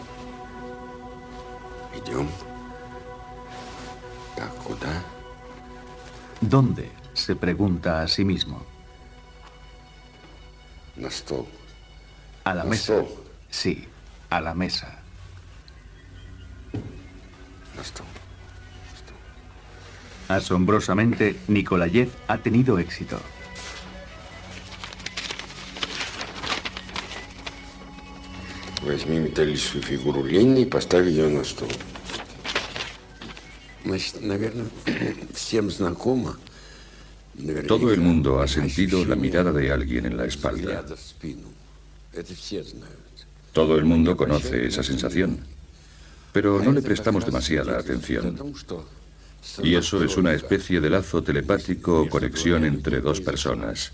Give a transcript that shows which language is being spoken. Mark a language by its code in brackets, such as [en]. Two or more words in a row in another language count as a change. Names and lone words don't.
[ru] Идем. Так, куда? [es] ¿Dónde? Se pregunta a sí mismo. [ru] На стол. [es] A la mesa. Sí, a la mesa. [ru] На стол. [es] Asombrosamente, Nikolayev ha tenido éxito. [ru] Возьми металлическую фигуру Ленина и поставь ее на стол. Значит, наверное, всем знакомо. [es] Todo el mundo ha sentido la mirada de alguien en la espalda. Todo el mundo conoce esa sensación, pero no le prestamos demasiada atención. Y eso es una especie de lazo telepático o conexión entre dos personas.